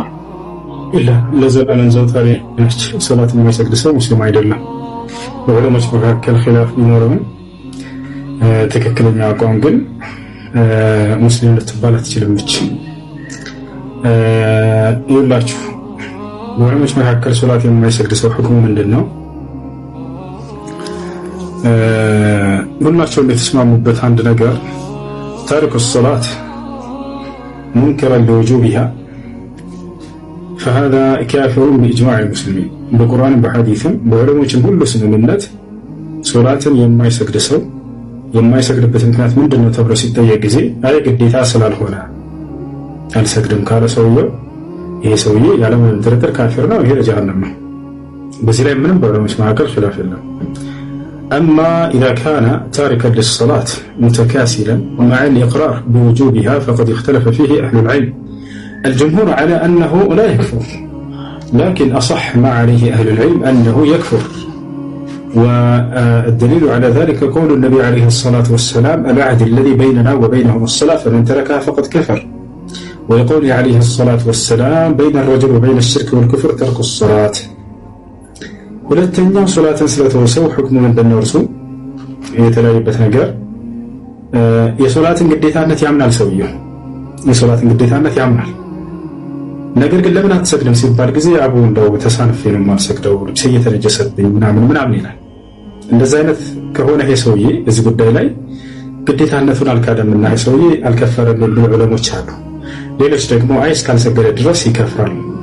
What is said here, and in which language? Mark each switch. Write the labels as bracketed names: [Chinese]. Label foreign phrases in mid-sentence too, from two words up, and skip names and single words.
[Amharic] ለዘላለም ዘውታሪ ነች። ሶላት የሚሰግድ ሰው ሙስሊም አይደለም። በዑለሞች መካከል ኺላፍ ቢኖርም ትክክለኛ አቋም ግን ሙስሊም ልትባል አትችልም። እቺ ይላችሁ በዑለሞች መካከል ሶላት የማይሰግድ ሰው ሁክሙ ምንድነው? ሁላቸው እንደተስማሙበት አንድ ነገር [Arabic] تارك الصلاة منكرا لوجوبها فهذا كافر بإجماع المسلمين [Amharic] በቁርአን በሐዲስም በዑለሞችም ሁሉ ስምምነት ሶላትን የማይሰግድ ሰው የማይሰግድበት ምክንያት ምንድነው ተብሎ ሲጠየቅ ጊዜ አይ ግዴታ ስላልሆነ አልሰግድም ካለ ሰውየው ይሄ ሰውዬ ያለምንም ጥርጥር ካፊር ነው፣ ይሄ ለጀሃነም ነው። በዚህ ላይ ምንም በዑለሞች መካከል ኺላፍ የለም። [Arabic] أما إذا كان تاركا للصلاة متكاسلا مع الإقرار بوجوبها فقد اختلف فيه أهل العلم. الجمهور على أنه لا يكفر، لكن أصح ما عليه أهل العلم أنه يكفر، والدليل على ذلك قول النبي عليه الصلاة والسلام العهد الذي بيننا وبينهم الصلاة فمن تركها فقد كفر، ويقول عليه الصلاة والسلام بين الرجل وبين الشرك والكفر ترك الصلاة. [Amharic] ሁለተኛው ሶላትን ስለተወሰው ሁክሙ ምንድነው? እርሱ የተለያየበት ነገር የሶላትን ግዴታነት ያምናል። ሰውየው የሶላትን ግዴታነት ያምናል። ነገር ግን ለምን አትሰግድም ሲባል ጊዜ አቡ እንደው ተሳንፌ ነው የማልሰግደው ልብስ እየተነጀሰብኝ ምናምን ይላል። እንደዛ አይነት ከሆነ ይሄ ሰውዬ እዚህ ጉዳይ ላይ ግዴታነቱን አልካደምና ይሄ ሰውዬ አልከፈረም የሚሉ ዑለሞች አሉ። ሌሎች ደግሞ አይ እስካልሰገደ ድረስ ይከፍራል